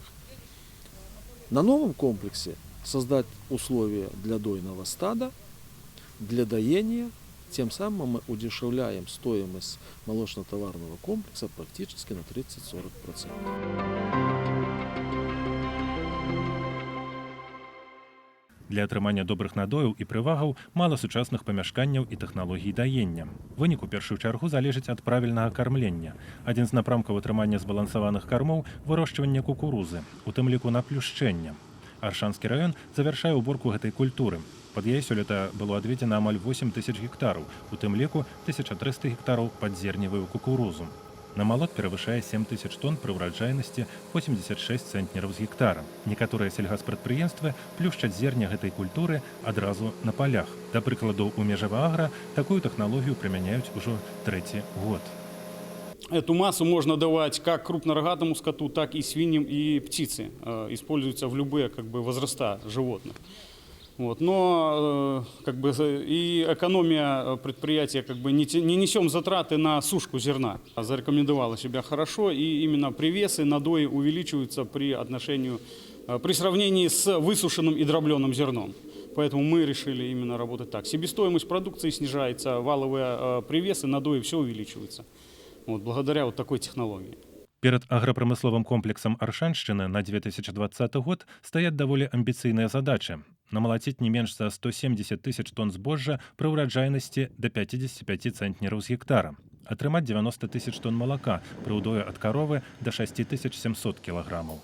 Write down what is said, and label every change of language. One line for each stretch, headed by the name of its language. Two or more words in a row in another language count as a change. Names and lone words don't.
Russian: На новом комплексе создать условия для дойного стада, для доения, тем самым мы удешевляем стоимость молочно-товарного комплекса практически на 30-40%.
Belarusian: Для атрымання добрых надояў і прывагаў мала сучасных памяшканняў і тэхналогій даення. Вынік у першую чаргу залежыць ад правільнага кармлення. Адзін з напрамкаў атрымання збалансаваных кармоў – вырошчванне кукурузы, у тым ліку наплюшчэння. Аршанскі раён завяршае ўборку гэтай культуры. Пад яе сёлета было адведзена амаль 8 тысяч гектараў, у тым ліку 1300 гектараў пад зерневую кукурузу. Намалот перавышае 7 тысяч тонн пры ўраджайнасці 86 цэнтнераў з гектара. Некаторыя сельгаспрадпрыемствы плюшчаць зерня гэтай культуры адразу на палях. Да прыкладу, у Межаваагра такую тэхналогію прымяняюць ужо 3-й год.
Russian: Эту массу можно давать как крупнорогатому скоту, так и свиньям и птице. Используется в любые возраста животных. Вот. Но и экономия предприятия, не несем затраты на сушку зерна. Зарекомендовала себя хорошо, и именно привесы, надои увеличиваются при сравнении с высушенным и дробленым зерном. Поэтому мы решили именно работать так. Себестоимость продукции снижается, валовые привесы, надои, все увеличивается. Вот, благодаря вот такой технологии.
Belarusian: Перад аграпрамысловым комплексам Аршаншчыны на 2020 год стаяць даволі амбіцыйныя задачы. Намалаціць не менш за 170 тысяч тонн збожжа пры ўраджайнасці да 55 цэнтнераў з гектара. Атрымаць 90 тысяч тонн малака пры ўдоі ад каровы да 6700 кілаграмаў.